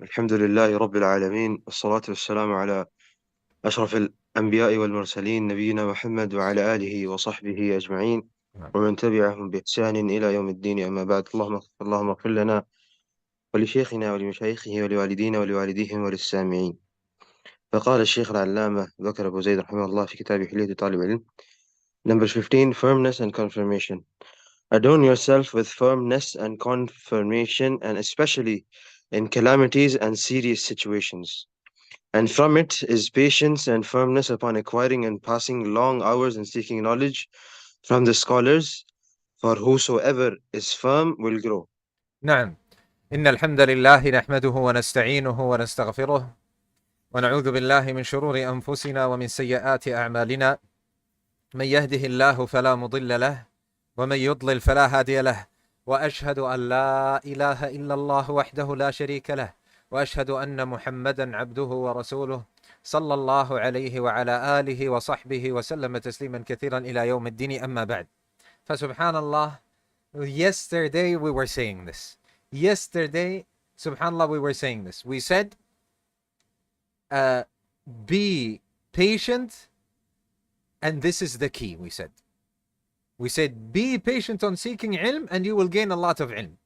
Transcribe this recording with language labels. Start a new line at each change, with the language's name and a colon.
Arabic: الحمد لله رب العالمين، والصلاة والسلام على أشرف الأنبياء والمرسلين، نبينا محمد وعلى آله وصحبه أجمعين، ومن تبعهم بإحسان إلى يوم الدين. أما بعد، اللهم اغفر لنا ولشيخنا ولمشايخه ولوالدينا ولوالديهم وللسامعين. فقال الشيخ العلامة بكر أبو زيد رحمه الله في كتاب حلية طالب العلم
English: Number 15, firmness and confirmation. Adorn yourself with firmness and confirmation, and especially in calamities and serious situations. And from it is patience and firmness upon acquiring and passing long hours in seeking knowledge from the scholars, for whosoever is firm will grow.
Arabic: نعم، إن الحمد لله نحمده ونستعينه ونستغفره ونعوذ بالله من شرور أنفسنا ومن سيئات أعمالنا، من يهده الله فلا مضل له ومن يضلل فلا هادي له، وأشهد أن لا إله إلا الله وحده لا شريك له، وأشهد أن محمدا عبده ورسوله صلى الله عليه وعلى آله وصحبه وسلم تسليما كثيرا إلى يوم الدين. أما بعد، فسبحان الله,
English: yesterday we were saying this. Yesterday, subhanallah, we were saying this. We said, be patient, and this is the key. We said, be patient on seeking ilm, and you will gain a lot of ilm.